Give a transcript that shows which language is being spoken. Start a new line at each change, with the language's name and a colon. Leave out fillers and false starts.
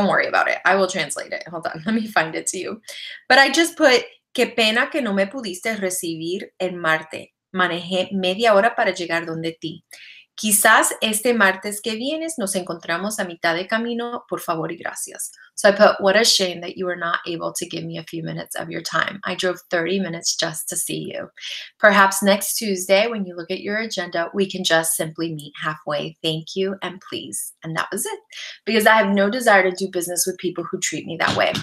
English: Don't worry about it. I will translate it. Hold on. Let me find it to you. But I just put,
Spanish: qué pena que no me pudiste recibir el martes. Manejé media hora para llegar donde ti. Quizás este martes que vienes nos encontramos a mitad de camino. Por favor y gracias.
English: So I put, what a shame that you were not able to give me a few minutes of your time. I drove 30 minutes just to see you. Perhaps next Tuesday, when you look at your agenda, we can just simply meet halfway. Thank you and please. And that was it. Because I have no desire to do business with people who treat me that way.